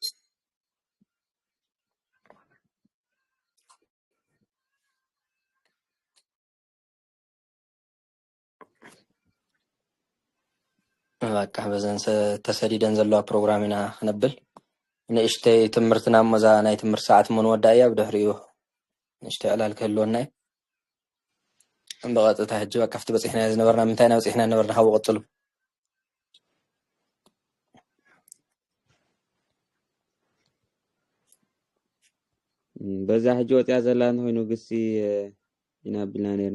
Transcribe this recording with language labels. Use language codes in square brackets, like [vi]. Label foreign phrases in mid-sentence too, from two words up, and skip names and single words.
[ti] በቃ በዘን ተሰዲደን ዘለዋ ፕሮግራም ኢና ክነብል ንእሽተይ ትምህርትና መዛ ናይ ትምህርት ሰዓት ምን ወዳእያ ብድሕሪኡ ንእሽተይ ዕላል ክህልወና በቀጥታ ሕጂ በቃ ፍቲ በፂሕና ዝነበርና ምንታይና በፂሕና ነበርና ካብኡ ቀፅሉ በዛ ሕጂ ወፅያ ዘላ እንተኮይኑ ግሲ ይናብልና ነርና